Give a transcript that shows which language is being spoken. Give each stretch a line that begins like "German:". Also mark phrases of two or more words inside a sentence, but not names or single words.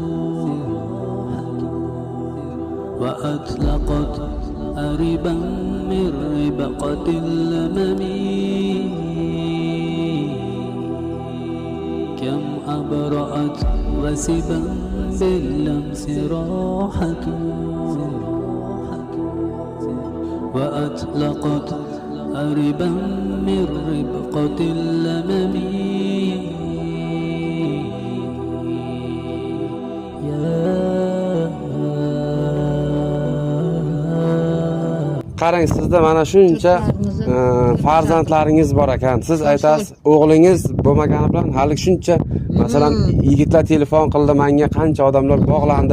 Arabic: وأطلقت أربا من ربقة اللمم كم أبرأت وسبا باللمس راحة وأطلقت أربا من ربقة اللمم
Uzbek: Qarang, sizda mana shuncha farzandlaringiz bor ekan. Siz aytasiz, o'g'lingiz bo'lmagani bilan hali shuncha, masalan, yigitlar telefon qildi, menga qancha odamlar bog'landi.